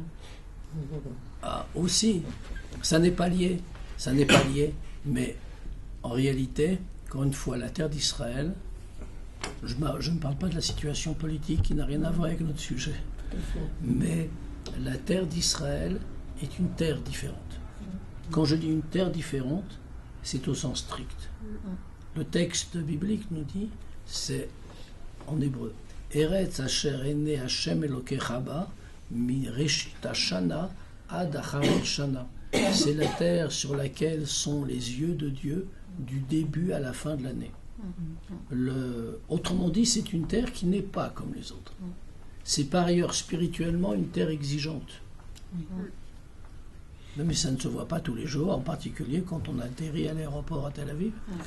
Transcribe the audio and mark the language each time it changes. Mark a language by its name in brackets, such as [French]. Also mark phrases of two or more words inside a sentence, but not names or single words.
[French] Ah, aussi, ça n'est pas lié, mais en réalité, encore une fois, la terre d'Israël, je ne parle pas de la situation politique qui n'a rien à voir avec notre sujet, mais la terre d'Israël est une terre différente. Quand je dis une terre différente, c'est au sens strict. Le texte biblique nous dit, c'est en hébreu, [Hebrew] ארץ אשר עיני השם אלוקיך בה, מראשית השנה עד אחרית שנה. [French] C'est la terre sur laquelle sont les yeux de Dieu du début à la fin de l'année. Autrement dit, c'est une terre qui n'est pas comme les autres. C'est par ailleurs spirituellement une terre exigeante. Mais ça ne se voit pas tous les jours, en particulier quand on atterrit à l'aéroport à Tel Aviv.